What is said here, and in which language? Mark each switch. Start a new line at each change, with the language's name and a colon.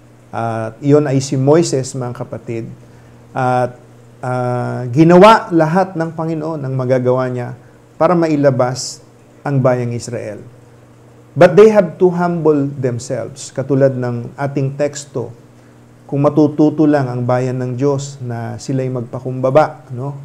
Filipino: At iyon ay si Moises, mga kapatid. At ginawa lahat ng Panginoon ang magagawa niya para mailabas ang bayang Israel.
English: But they have to humble themselves.
Filipino: Katulad ng ating teksto, kung matututo lang ang bayan ng Diyos na sila'y magpakumbaba, no?